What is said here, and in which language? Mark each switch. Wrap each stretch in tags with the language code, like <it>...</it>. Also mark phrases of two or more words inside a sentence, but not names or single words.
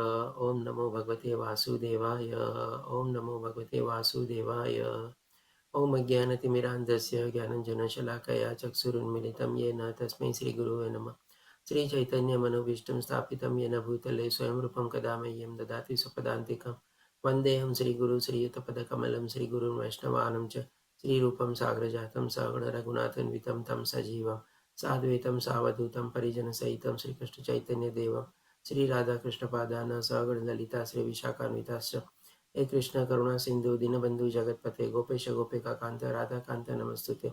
<sa>ઓમ નમો ભગવતે વાસુદેવાય. ઓમ નમો ભગવતે વાસુદેવાય. ઓમ અજ્ઞાનતિમિરાન્ધસ્ય જ્ઞાનંજનશલાકયા ચક્ષુરુન્મિલિतं येन તસ્मै શ્રીગુરુવે નમઃ. શ્રી ચૈતન્ય મનોભીષ્ટં સ્થાપિतं येन ભૂતલે સ્વયં રૂપં કદા મह्यं દદાતિ स्वपदान्तिकं. वन्देऽहं श्रीगुरु श्रीयुतपदकमलं श्रीगुरुं वैष्णवानं च श्रीरूपं साग्रजातं सगुण रघुनाथन्वितं तं सजीवं साद्वैतं सावधूतं परिजनसहितं श्रीकृष्णचैतन्यदेवं श्रीराधाकृष्णपादान् सगुण ललिता श्रीविशाखान्विताश्च हे कृष्ण करुणा सिंधु दीनबंधु जगतपते गोपेश गोपिका कांत राधा कांत नमस्तुते.</sa>